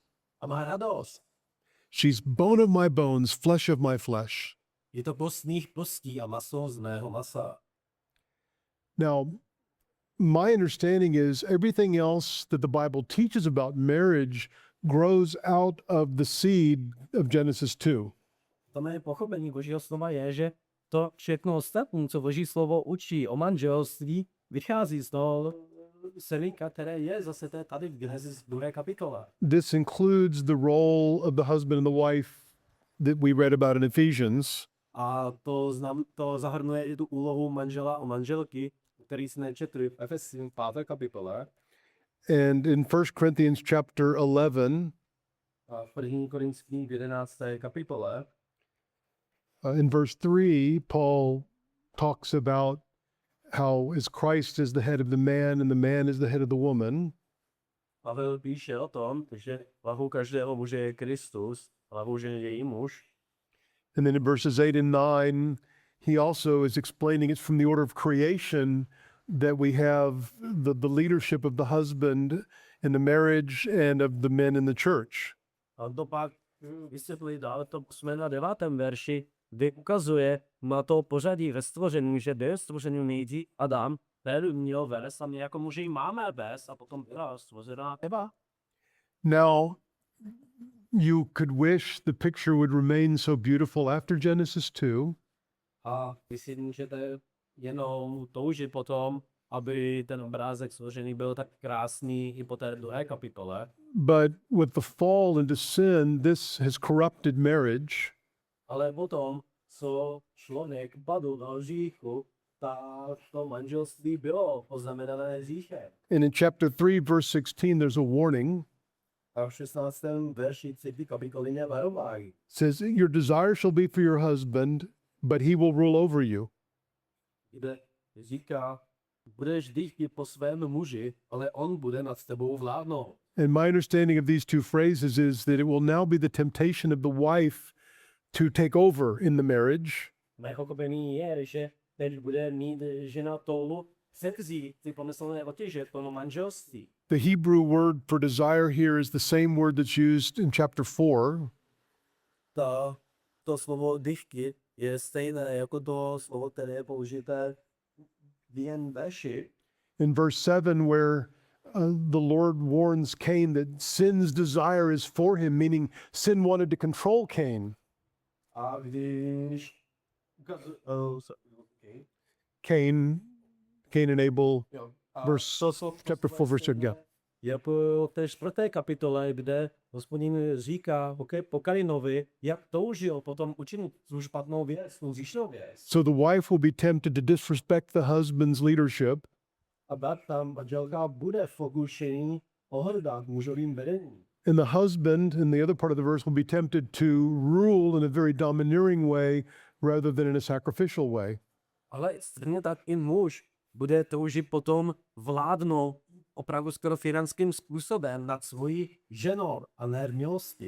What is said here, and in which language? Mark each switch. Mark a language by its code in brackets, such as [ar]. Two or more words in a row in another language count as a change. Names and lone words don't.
[cs] a má radost. [en] She's bone of my bones, flesh of my flesh. [cs] Je to kost mých kostí a maso z mého masa. [en] Now, my understanding is everything else that the Bible teaches about marriage grows out of the seed of Genesis 2. [cs] To mé pochopení Božího slova je, že to všechno ostatní, co Boží slovo učí o manželství, vychází z toho semínka, které je zase tady v Genesis 2. kapitole. [en] This includes the role of the husband and the wife that we read about in Ephesians. [cs] A to zahrnuje i tu úlohu manžela a manželky, který jsme četli v Efeským 5. kapitole. [en] And in 1 Corinthians chapter 11, [cs] A v 1. Korinským 11. kapitole, [en] in verse 3, Paul talks about how as Christ is the head of the man and the man is the head of the woman. [cs] Pavel píše o tom, že hlavou každého muže je Kristus, hlavou ženy je její muž. [en] And then in verses 8 and 9, he also is explaining it's from the order of creation that we have the leadership of the husband in the marriage and of the men in the church. [cs] A to pak vysvětlí dále to 8. a 9. verši, kdy ukazuje na to pořadí ve stvoření, že byl stvořený nejdřív Adam, ten měl vést a my jako muži máme vést a potom byla stvořená Eva. [en] Now, you could wish the picture would remain so beautiful after Genesis 2, [cs] A myslím, že to je jenom toužit potom, aby ten obrázek stvořený byl tak krásný i po té 2. kapitole. [en] but with the fall into sin, this has corrupted marriage. [cs] Ale potom, co člověk padl do hříchu, tak to manželství bylo poznamenané hříchem. [en] And in chapter 3, verse 16, there's a warning. [cs] A v 16. verši 3. kapitoly je varování. [en] It says, your desire shall be for your husband, but he will rule over you. [cs] Kde říká, budeš dýchtit po svém muži, ale on bude nad tebou vládnout. [en] And my understanding of these two phrases is that it will now be the temptation of the wife to take over in the marriage. [cs] Mé pochopení je, že teď bude mít žena touhu převzít ty pomyslné otěže plno manželství. [en] The Hebrew word for desire here is the same word that's used in chapter 4. [cs] To slovo dýchtit je stejné jako to slovo, které je použité v jen verši. [en] In verse 7, where the Lord warns Cain that sin's desire is for him, meaning sin wanted to control Cain. [cs] A když [en] Cain and Abel, chapter 4, verse 2. Yeah. [cs] Je po té 4. kapitole, kde Hospodin říká po Kainovi, jak toužil potom učinit tu špatnou věc, tu zjišnou věc. [en] So the wife will be tempted to disrespect the husband's leadership. [cs] A tak tam manželka bude v pokušení ohrdat mužovým vedením. [en] And the husband, in the other part of the verse, will be tempted to rule in a very domineering way rather than in a sacrificial way. [cs] Ale stejně tak i muž bude toužit potom vládnout opravdu skoro finanským způsobem nad svojí ženou a ne v milosti.